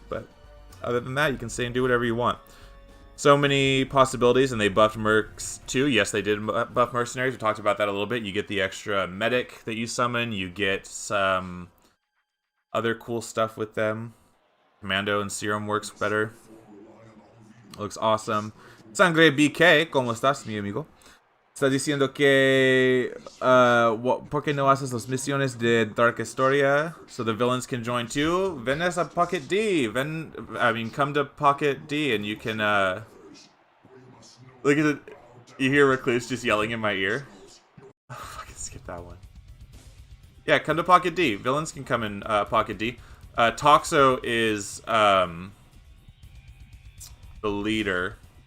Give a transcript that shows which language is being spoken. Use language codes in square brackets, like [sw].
[en] But other than that, you can say and do whatever you want. So many possibilities, and they buffed mercs too. Yes, they did buff mercenaries. We talked about that a little bit. You get the extra medic that you summon. You get some other cool stuff with them. Commando and Serum works better. Looks awesome. [es] Sangre BK, ¿cómo estás, mi amigo? Está diciendo que ¿por qué no haces las misiones de Dark Historia [en] so the villains can join too? [es] Ven a Pocket D. [en] Come to Pocket D and you can look at it. You hear Recluse just yelling in my ear. Oh, fucking skip that one. Yeah, come to Pocket D. Villains can come in Pocket D. Toxo is the leader.